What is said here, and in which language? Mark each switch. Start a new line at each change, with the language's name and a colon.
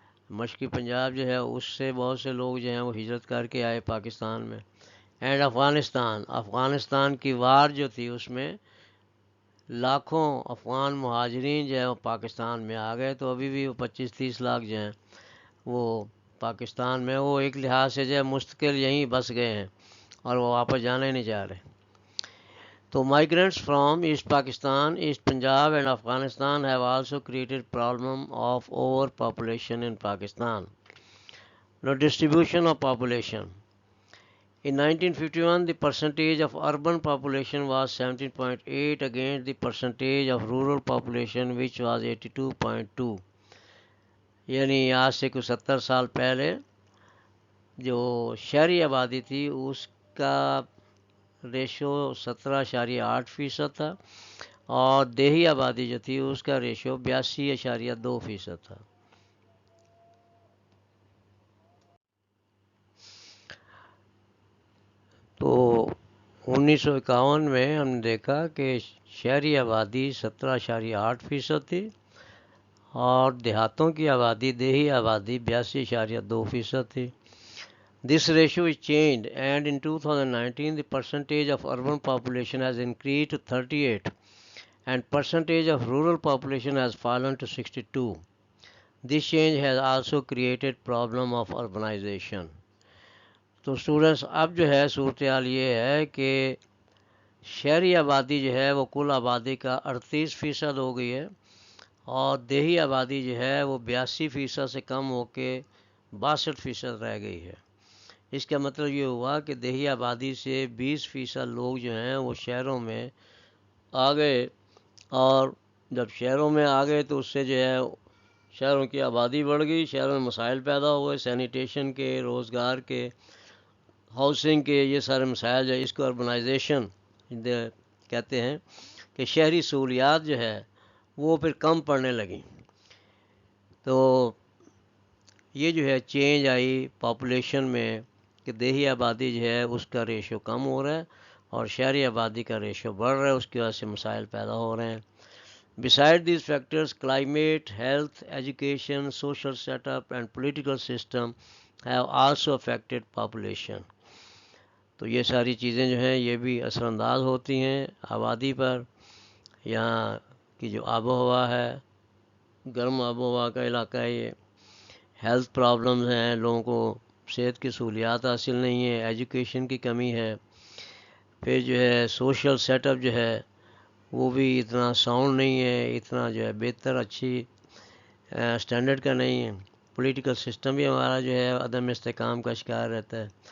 Urdu: مشرقی پنجاب جو ہے اس سے بہت سے لوگ جو ہیں وہ ہجرت کر کے آئے پاکستان میں۔ اینڈ افغانستان کی وار جو تھی اس میں لاکھوں افغان مہاجرین جو ہے وہ پاکستان میں آ گئے، تو ابھی بھی وہ 25-30 لاکھ جو ہیں وہ پاکستان میں، وہ ایک لحاظ سے جو ہے مستقل یہیں بس گئے ہیں اور وہ واپس جانا ہی نہیں چاہ رہے.
English: تو migrants from East Pakistan, East Punjab and Afghanistan have also created problem of overpopulation in Pakistan. Now, distribution of population. In 1951, the percentage of urban population was 17.8 against the percentage of rural population which was 82.2.
Urdu: یعنی آج سے کچھ 70 سال پہلے جو شہری آبادی تھی اس کا ریشو 17.8% تھا اور دیہی آبادی جو تھی اس کا ریشو 82.2% تھا. تو 1951 میں ہم نے دیکھا کہ شہری آبادی 17.8% تھی اور دیہاتوں کی آبادی دیہی آبادی 82.2% تھی.
English: This ratio is changed and in 2019 the percentage of urban population has increased to 38 and percentage of rural population has fallen to 62. This change has also created problem of urbanization.
Urdu: تو اسٹوڈنٹس اب جو ہے صورتحال یہ ہے کہ شہری آبادی جو ہے وہ کل آبادی کا 38% ہو گئی ہے اور دیہی آبادی جو ہے وہ 82% سے کم ہو کے 62% رہ گئی ہے. اس کا مطلب یہ ہوا کہ دیہی آبادی سے 20% لوگ جو ہیں وہ شہروں میں آ گئے اور جب شہروں میں آ گئے تو اس سے جو ہے شہروں کی آبادی بڑھ گئی، شہروں میں مسائل پیدا ہوئے، سینیٹیشن کے، روزگار کے، ہاؤسنگ کے، یہ سارے مسائل جو ہے اس کو اربنائزیشن کہتے ہیں کہ شہری سہولیات جو ہے وہ پھر کم پڑنے لگیں. تو یہ جو ہے چینج آئی پاپولیشن میں کہ دیہی آبادی جو ہے اس کا ریشو کم ہو رہا ہے اور شہری آبادی کا ریشو بڑھ رہا ہے، اس کی وجہ سے مسائل پیدا ہو رہے ہیں.
English: Beside these factors, climate, health, education, social setup and political system have also affected population.
Urdu: تو یہ ساری چیزیں جو ہیں یہ بھی اثر انداز ہوتی ہیں آبادی پر. یہاں کی جو آب و ہوا ہے، گرم آب و ہوا کا علاقہ ہے یہ، ہیلتھ پرابلمز ہیں، لوگوں کو صحت کی سہولیات حاصل نہیں ہیں، ایجوکیشن کی کمی ہے، پھر جو ہے سوشل سیٹ اپ جو ہے وہ بھی اتنا ساؤنڈ نہیں ہے، اتنا جو ہے بہتر اچھی اسٹینڈرڈ کا نہیں ہے، پولیٹیکل سسٹم بھی ہمارا جو ہے عدم استحکام کا شکار رہتا ہے.